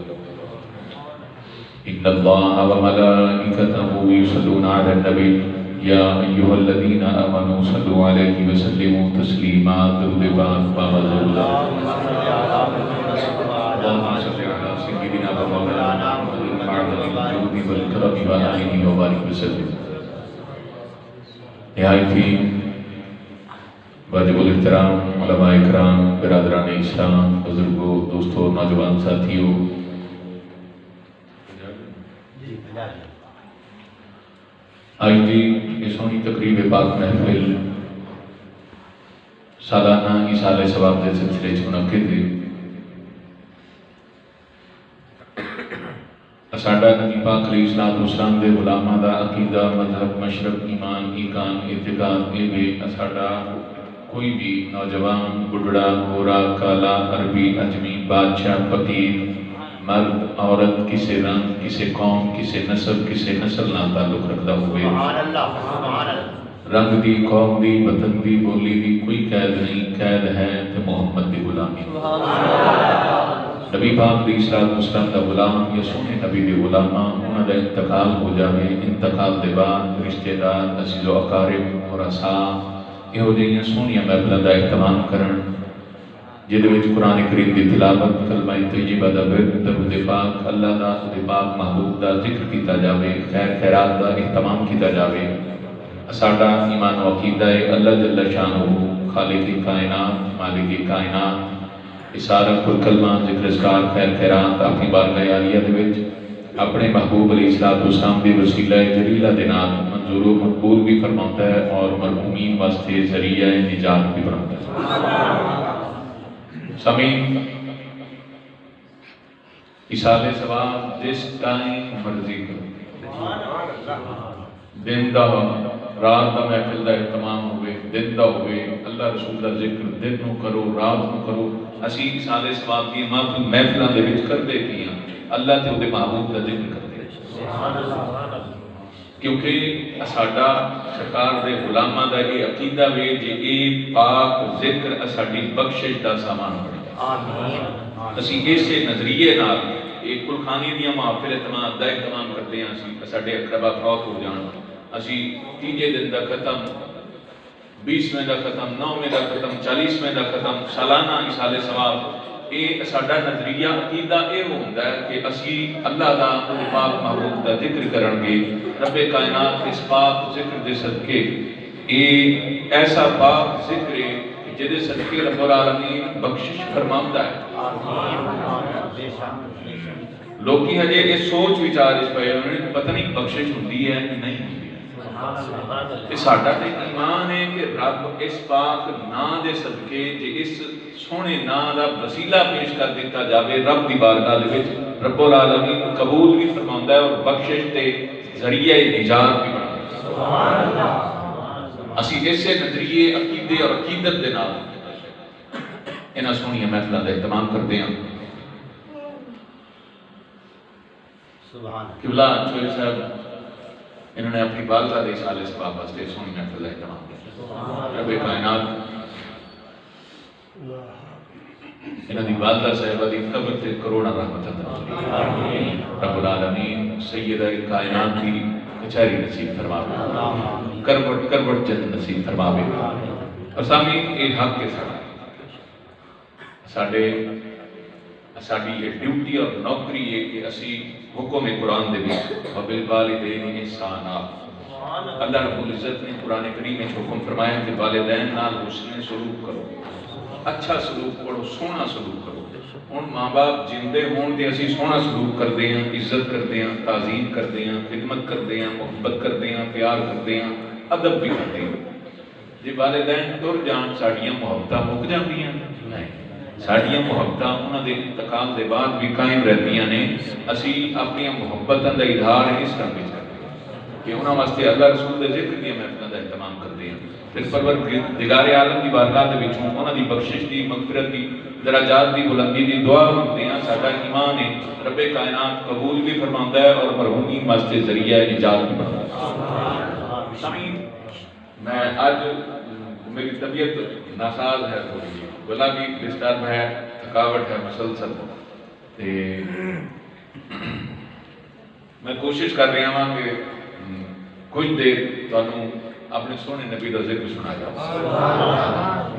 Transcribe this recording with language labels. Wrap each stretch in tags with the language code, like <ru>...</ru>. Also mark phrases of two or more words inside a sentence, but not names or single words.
<ar>إن الله وملائكته يصلون على النبي يا أيها الذين آمنوا صلوا عليه وسلموا تسليما</ar> <ur>درود بار</ur> <ar>اللهم صل على سيدنا ومولانا محمد وعلى الجود والكرم وآله وبارك وسلم.</ar> <pa>نہایتی واجب الاحترام علماء اکرام، برادران اسلام، بزرگوں، دوستوں، نوجوان ساتھیوں، آج دی یہ سونی تقریب پاک محفل سالانہ ایصال ثواب دے سلسلے چ منعقد ہے. ساڈا نبی پاک</pa> <ar>علیہ الصلوۃ والسلام</ar> <pa>دے غلاماں دا عقیدہ، مذہب، مشرب، ایمان، ایقان، اعتقاد اے وے ساڈا کوئی بھی نوجوان، بڈھڑا، گورا، کالا، عربی، اجمی، بادشاہ، فقیر، مرد، عورت، کسے رنگ، کسے قوم، کسے نسل نال تعلق رکھتا ہوئے، رنگ دی، قوم دی، وطن دی، بولی دی کوئی قید نہیں. قید ہے تو محمد دی غلامی. نبی پاک</pa> <ar>علیہ الصلوۃ والسلام</ar> <pa>دا غلام یا سونے نبی دی غلاماں انہاں دا انتقال ہو جاوے، انتقال دے بعد رشتہ دار، عزیز و اقارب، مراساں یہو جہیاں سونیاں محفلاں دا اہتمام کرن جہدے وچ قرآن کریم دی تلاوت، کلمہ طیبہ دا ورد، درود پاک، اللہ دا خود پاک محبوب دا ذکر کیتا جاوے، خیر خیرات دا اہتمام کیتا جاوے. ساڈا ایمان و عقیدہ ہے اللہ جل شانہ خالق کائنات، مالک کائنات سارا کل کلمہ ذکر اذکار خیر خیرات اپنی بارگاہ عالیہ دے وچ اپنے محبوب</pa> <ar>علیہ الصلوۃ والسلام</ar> <pa>دی وسیلہ جلیلہ دے نال منظور و مقبول بھی</pa> <ur>فرماتا ہے اور</ur> <pa>مرحومین واسطے ذریعہ نجات</pa> <ur>بھی فرماتا ہے.</ur> <pa>سامعین، ایصال ثواب جس ٹائم مرضی کرو، دن دا رات دا محفل دا اہتمام ہوئے، دن دا ہوئے، اللہ رسول دا ذکر دن نو کرو، رات نو کرو. اسی ایصال ثواب دی محفلاں دے وچ کردے کیاں اللہ تے اودے محبوب دا ذکر کردے، کیونکہ ساڈا سرکار دے غلاماں دا یہ عقیدہ وے جے اے پاک ذکر ساڈی بخشش دا سامان بنے. اسی اسے نظریے نال ایک کلخانی دیاں محافل اہتمام دا اہتمام کرتے ہیں. ساڈے اقربا فوت ہو جان، اسی تیجے دن دا ختم، 20ویں دا ختم، 9ویں دا ختم، 40ویں دا ختم، سالانہ ایصال ثواب. اے ساڈا نظریہ عقیدہ اے ہوندا ہے کہ اسی اللہ دا پاک محبوب دا ذکر کرن گے. رب کائنات اس پاک ذکر دے صدقے اے ایسا پاک ذکر ہے جدے صدقے</pa> <ar>رب العالمین</ar> <pa>بخشش فرماندا ہے. لوکی ہجے یہ سوچ وچار اس پہ انہوں نے پتہ نہیں بخشش ہوندی ہے کہ نہیں ہوندی. ساڈا تے ایمان ہے کہ رب اس پاک نام دے صدقے جے اس سونے نام دا وسیلہ پیش کر دیتا جاوے رب دی بارگاہ دے وچ</pa> <ar>رب العالمین</ar> <pa>قبول بھی فرماندا ہے اور بخشش تے ذریعہ نجات بھی بناتا ہے. سبحان اللہ. اسی ایسے نظریے عقیدے اور عقیدت دے نال انہاں سونیاں محفلاں دا اہتمام کرتے ہیں. قبلہ چوہے صاحب انہوں نے اپنی والدہ دے ایصال ثواب واسطے سونی محفل کا اہتمام کیا. رب کائنات انہوں دی والدہ صاحبہ دی قبر تے کروڑا رحمت عطا فرمائے. رب العالمین سیدہ کائنات دی کچہری نصیب فرماوے، کروٹ کروٹ جنت نصیب فرماوے. اور سامعین یہ حق کے ساڈے ساڈی یہ ڈیوٹی اور نوکری ہے کہ اسی حکم قرآن دے وچ</pa> <ar>وبالوالدین احسانا</ar> <ur>اللہ رب العزت نے قرآن کریم میں حکم فرمایا</ur> <pa>کہ والدین نال حسن سلوک کرو، اچھا سلوک کرو، سونا سلوک کرو۔ ہن ماں باپ جیندے ہون تے اسی سونا سلوک کردے ہیں، عزت کردے ہیں، تعظیم کردے ہیں، خدمت کردے ہیں، محبت کردے ہیں، پیار کردے ہیں، ادب بھی کردے ہیں۔ جی والدین تر جان ساڈیاں محبتاں مک جاندیاں نہیں، ساڈیاں محبتاں انہاں دے انتقال دے بعد بھی قائم رہندیاں نے۔ اسی اپنی محبتاں دا اظہار اس طرح وچ کردے ہیں کہ انہاں واسطے اللہ رسول دے ذکر دی محفلاں دا اہتمام کردے ہیں، پھر پروردگار عالم دی بارگاہ دے وچوں انہاں دی بخشش دی، مغفرت دی، درجات دی بلندی دی دعا منگتے ہیں۔ ساڈا ایمان ہے رب کائنات قبول بھی فرماندا ہے اور مرحومین واسطے ذریعہ نجات بھی بنتا ہے۔ سامعین، میں آج میری طبیعت ناساز ہے، تھوڑی گلا بھی ڈسٹرب ہے، تھکاوٹ ہے مسلسل، تے</pa> <ur>میں کوشش کر رہا ہوں</ur> <pa>کہ کچھ دیر تانوں اپنے سونے نبی دا ذکر سنا جاؤ۔</pa>